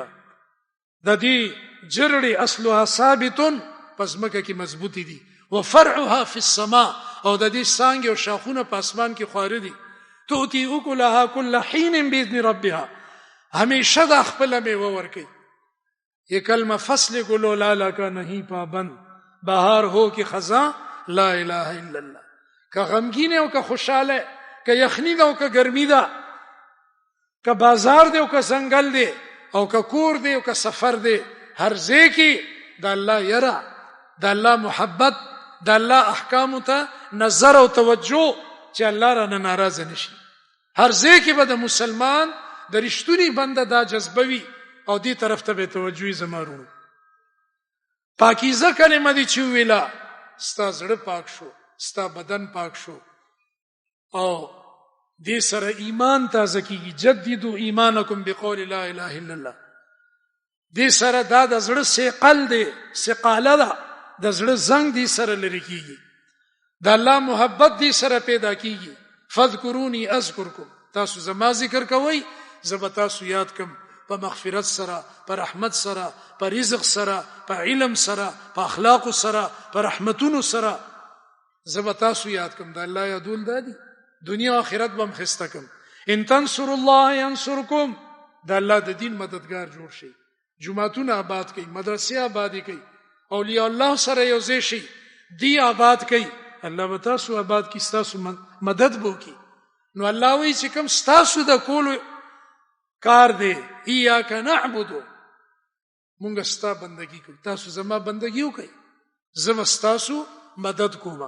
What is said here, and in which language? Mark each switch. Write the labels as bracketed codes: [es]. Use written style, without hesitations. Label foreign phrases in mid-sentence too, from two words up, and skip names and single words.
[ps] د دې جرړې [ar] اصلها ثابت، [ps] پس مکه کې مضبوطی دي، [ar] وفرعها فی السماء، [ps] او د دې څانګې او شاخونه په اسمان کې خواره دي. [ar] تؤتی اکلها کل حین باذن ربها، [ps] ہمیشہ دا خپل میوه ورکي. [ur] یہ کلمہ فصل گلو لالا کا نہیں پابند، بہار ہو کہ خزاں لا الہ الا اللہ. [ps] که غمگین او که خوشاله، که یخنی ده او که گرمی ده، که بازار ده او که زنگل ده، او که کور ده او که سفر ده، هر ځای کې د الله یره، د الله محبت، د الله احکام ته نظر او توجه چې الله را نه ناراضه نشي. هر ځای کې به د مسلمان د رښتونی بنده دا جذبوي او دې طرف ته به توجه زمارو. پاکیزه کلمه دي چې ویلا، ستا زړه پاک شو، ستا بدن پاک شو او دې سره ایمان تازه کیږي. [ar] جددوا ایمانکم بقول لا اله الا الله. [ps] دې سره دا د زړه ثقل دی، ثقاله ده، د زړه زنګ دې سره لري کیږي، د الله محبت دې سره پیدا کیږي. [ar] فذكروني اذكركم، [ps] تاسو زما ذکر کوئ زه تاسو یاد کم، په مغفرت سره، په رحمت سره، په رزق سره، په علم سره، په اخلاق سره، په رحمتونو سره زه تاسو یاد کم. د الله یادول دادي دنیا او آخرت بم خسته کم. [ar] ان تنصروا الله ينصركم، [ps] د الله د دین مددگار جوړ شي، جمعتون آباد کړي، مدرسې آباد کړي، اولیاء الله سره یو ځای شي، دی آباد کړي، الله به تاسو آباد کړي، تاسو مدد وکړي. نو الله وی چې کوم تاسو د کولو کار دی، [ar] ایاک نعبد، [ps] مونږ ستا بندگی کوو، تاسو زما بندگی وکړئ، زه تاسو مدد کوم.